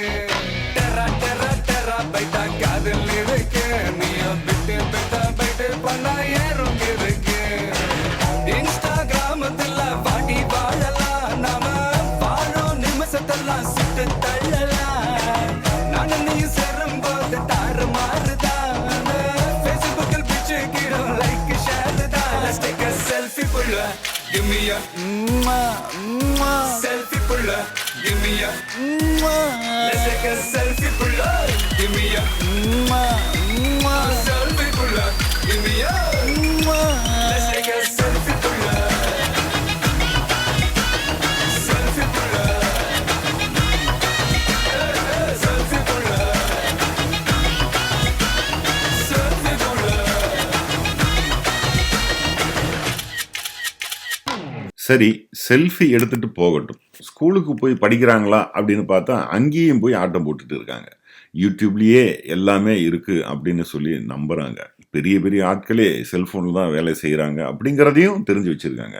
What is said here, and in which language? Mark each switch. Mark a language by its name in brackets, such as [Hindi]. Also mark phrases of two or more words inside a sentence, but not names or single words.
[Tamil] டெரா டெரா டெரா பைட்டா காதல் இருக்கு, நீயோ பிட்டு பிட்டா பைட்டு பண்ணா ஏறோங்க இருக்கு. இன்ஸ்டாகிராமத்துல வாடி வாழலாம், நாம வாழும் நிமிஷத்தெல்லாம் சுட்டு தள்ளலாம். நானும் நீ சேரும் போது தாறு மாறுதான், ஃபேஸ்புக்கில் பிச்சு கீழே [English] like share [Tamil] தான். [English] Let's take a selfie pulla, give me a selfie pulla, give me a let's take a selfie pulla, give me a selfie pulla, give me a let's take a selfie pulla, selfie pulla, selfie pulla, selfie pulla. [Tamil] சரி, செல்ஃபி எடுத்துட்டு போகட்டும். ஸ்கூலுக்கு போய் படிக்கிறாங்களா அப்படின்னு பார்த்தா அங்கேயும் போய் ஆட்டம் போட்டுட்டு இருக்காங்க. யூடியூப்லேயே எல்லாமே இருக்குது அப்படின்னு சொல்லி நம்புகிறாங்க. பெரிய பெரிய ஆட்களே செல்ஃபோனில் தான் வேலை செய்கிறாங்க அப்படிங்கிறதையும் தெரிஞ்சு வச்சுருக்காங்க.